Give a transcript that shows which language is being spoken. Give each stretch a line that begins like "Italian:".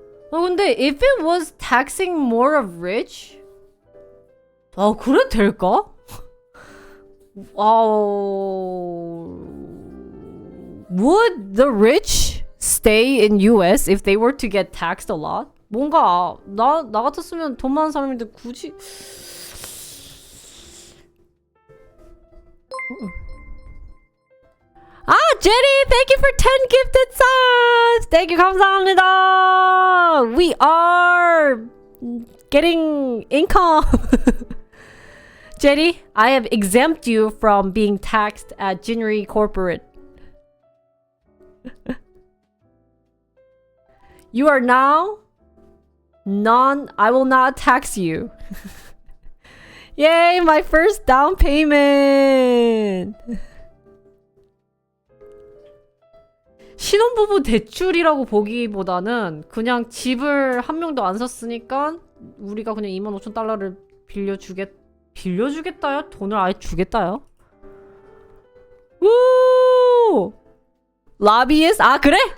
Korean: 근데
English: if it was taxing more of rich?
Korean: 그래 될까?
English: Would the rich stay in US if they were to get taxed a lot?
Korean: 뭔가 나 같았으면 돈 많은 사람인데 굳이
English: Jenny, thank you for 10 gifted subs. Thank you,
Korean: 감사합니다.
English: We are getting income. Jenny, I have exempt you from being taxed at Jinri Corporate. You are now I will not tax you. Yay, my first down payment.
Korean: 신혼부부 대출이라고 보기보다는 그냥 집을 한 명도 안 샀으니까 우리가 그냥 25,000달러를 빌려주겠다요? 돈을 아예 주겠다요? 우! 라비에스? 아 그래?